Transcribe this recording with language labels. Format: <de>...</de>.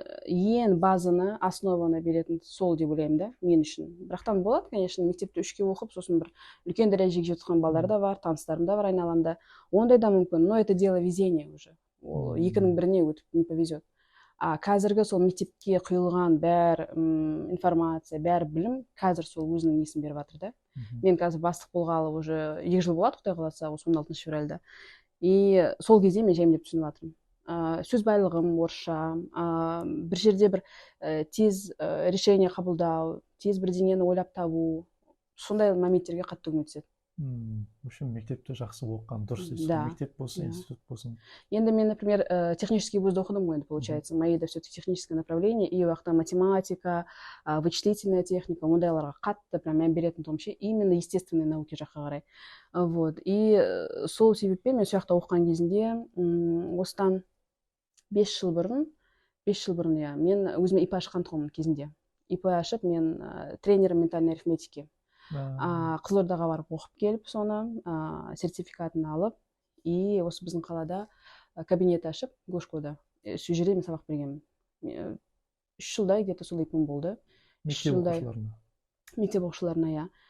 <kk>Ең базаны, основаны беретін сол деп ойлаймын да, мен үшін. Бірақтан болады, конечно, мектепте 3-ке оқып, сосын бір үлкен дәрежеге жеткен балдар да бар, таныстарым да бар айналамда. Ондай да мүмкін,</kk> <ru>но это дело везения уже.</ru> <kk>Екінің біріне өтіп</kk> <ru>не повезет.</ru> <kk>Қазіргі сол мектепке құйылған бәр информация, бәр білім қазір сол өзінің несін беріп жатыр да. Мен қазір бастық болғалы уже 2 жыл болады, Құдай қаласа, 16 февральда. И сол кезде мен жайымдеп түсініп жатырмын. Сөз байлығым орысша, бір жерде бір тез решение қабылдау, тез бірдеңені ойлап табу, сондай моменттерге қатты көмектеседі.</kk> <ru>В общем,</ru> <kk>мектепте жақсы оқыған дұрыс. Мектеп болсын, институт болсын. Енді мен, например, технический вузда оқыдым ғой, получается.</kk> <ru>Мои-да все-таки техническое направление, и</ru> <kk>уақытта</kk> <ru>математика, вычислительная техника,</ru> <kk>ондайларға қатты прям мән беретін тұғым,</kk> <ru>именно естественный науки</ru> <kk>жаққа қарай.</kk> <ru>Вот.</ru> <kk>И сол себеппен мен сол жақта оқыған кезінде, осыдан 5 жыл бұрын, иә, мен өзіме ИП ашқан тұғым кезінде. ИП ашып, мен тренерім</kk> <ru>ментальной арифметики.</ru> <kk>Қызылордаға барып оқып келіп, соны сертификатын алып, и осы біздің қалада кабинет ашып, Гошкода, сол жерде мен сабақ бергенмін. 3 жылдай где-то сол ипім болды. Мектеп оқушыларына, иә.</kk>